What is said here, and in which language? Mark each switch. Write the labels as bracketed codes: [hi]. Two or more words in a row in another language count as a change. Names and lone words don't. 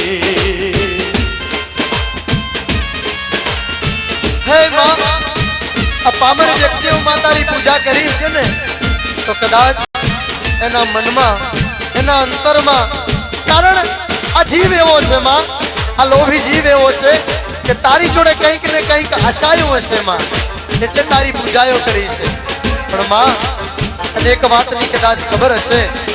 [gu] હે માં પામર વ્યક્તિઓ માં તારી પૂજા કરી છે ને તો કદાચ એના મનમા એના અંતરમા, કારણ આ જીવ એવો છે માં, આ લોભી જીવ એવો છે કે તારી જોડે કંઈક ને કંઈક આશાઓ હશે માં, એટલે તારી પૂજાઓ કરી છે। પણ માं અનેક વાતની કદાચ ખબર હશે